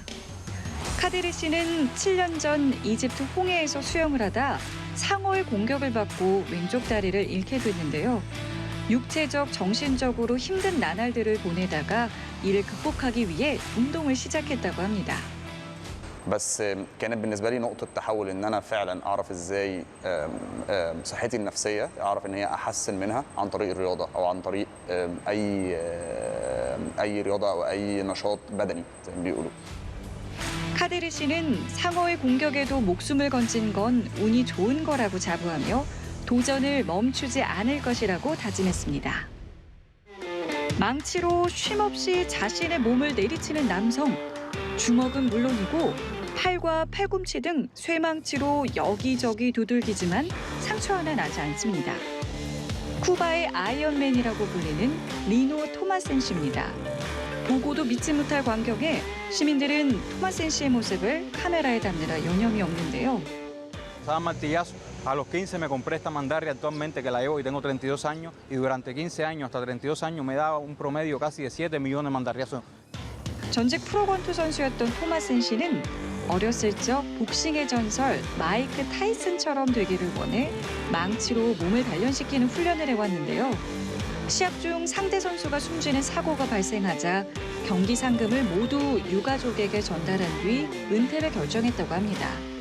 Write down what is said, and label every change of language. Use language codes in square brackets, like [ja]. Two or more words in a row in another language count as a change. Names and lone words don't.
[ko] 카데르 씨는 7년 전 이집트 홍해에서 수영을 하다 상어의 공격을 받고 왼쪽 다리를 잃게 됐는데요. 육체적, 정신적으로 힘든 나날들을 보내다가 이를 극복하기 위해 운동을 시작했다고 합니다. [ar] بس كانت بالنسبه لي نقطه تحول ان انا فعلا اعرف ازاي صحتي النفسيه اعرف ان هي احسن منها عن طريق الرياضه او عن طريق اي رياضه او اي نشاط بدني زي ما بيقولوا. [ko] 카데르 씨는 상어의 공격에도 목숨을 건진 건 운이 좋은 거라고 자부하며 도전을 멈추지 않을 것이라고 다짐했습니다. 망치로 쉼없이 자신의 몸을 내리치는 남성. 주먹은 물론이고 팔과 팔꿈치 등 쇠망치로 여기저기 두들기지만 상처 하나 나지 않습니다. 쿠바의 아이언맨이라고 불리는 리노 토마센 씨입니다. 보고도 믿지 못할 광경에 시민들은 토마센 씨의 모습을 카메라에 담느라 여념이 없는데요. [es] Cada martillazo. A los 15 me compré esta mandarria actualmente que la llevo y tengo 32 años y durante 15 años hasta 32 años me daba un promedio casi de 7 millones de mandarriazos. [ko] 전직 프로권투 선수였던 토마센 씨는 어렸을 적 복싱의 전설 마이크 타이슨처럼 되기를 원해 망치로 몸을 단련시키는 훈련을 해왔는데요. 시합 중 상대 선수가 숨지는 사고가 발생하자 경기 상금을 모두 유가족에게 전달한 뒤 은퇴를 결정했다고 합니다.